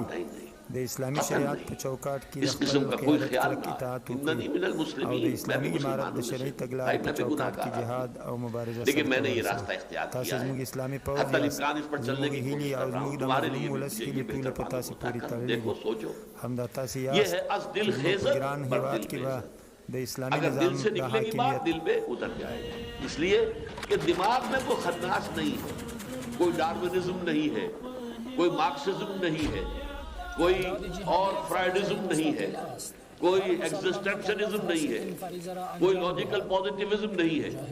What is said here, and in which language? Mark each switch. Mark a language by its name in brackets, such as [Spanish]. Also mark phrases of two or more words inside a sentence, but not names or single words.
[Urdu] نہیں, قطعاً نہیں. اس قسم کا کوئی خیال نہ. [Arabic] اننی من المسلمین, [Urdu] میں بھی مسلمان ہوں, بھائی میں بھی گناہ گار ہوں, لیکن میں نے یہ راستہ اختیار کیا ہے. حتی الامکان اس پر چلنے کی کوشش کر رہا ہوں. تمہارے لیے بھی یہ بہتر معلوم ہوتا ہے. دیکھو سوچو, یہ ہے [Persian] از دل خیزت بر دل بیزت. [Urdu] اگر دل سے نکلے گی بات دل میں اتر جائے گا. اس لیے کہ دماغ میں کوئی خناس نہیں ہے, کوئی ڈارونزم نہیں ہے, کوئی مارکسزم نہیں ہے, کوئی اور فرائیڈزم نہیں ہے, کوئی ایگزسٹنشلزم نہیں ہے, کوئی [English] logical positivism [Urdu] نہیں ہے.